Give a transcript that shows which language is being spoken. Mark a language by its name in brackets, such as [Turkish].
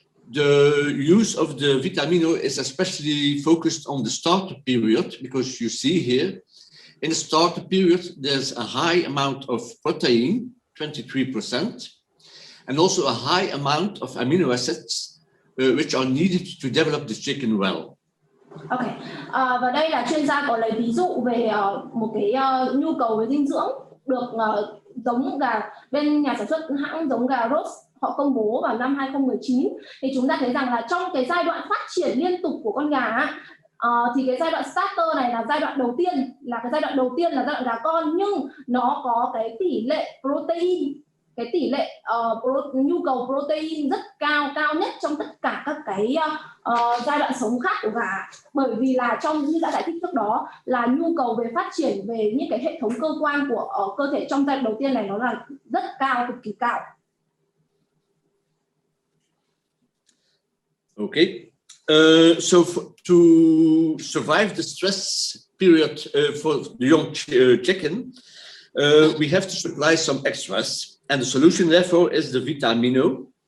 [English] The use of the vitamino is especially focused on the starter period, because you see here in the starter period there's a high amount of protein, 23%, and also a high amount of amino acids which are needed to develop the chicken well. [Vietnamese] Ok, và đây là chuyên gia có lấy ví dụ về một cái nhu cầu về dinh dưỡng được giống gà bên nhà sản xuất hãng giống gà Ross họ công bố vào năm 2019. Thì chúng ta thấy rằng là trong cái giai đoạn phát triển liên tục của con gà thì cái giai đoạn starter này là giai đoạn đầu tiên, là giai đoạn gà con, nhưng nó có cái tỷ lệ protein, cái tỷ lệ nhu cầu protein rất cao nhất trong tất cả các cái giai đoạn sống khác của gà, bởi vì là như đã giải thích trước đó là nhu cầu về phát triển về những cái hệ thống cơ quan của cơ thể trong giai đoạn đầu tiên này nó là rất cao, cực kỳ cao. [English] Okay, so to survive the stress period for the young chicken, we have to supply some extras, and the solution therefore is the vitamino.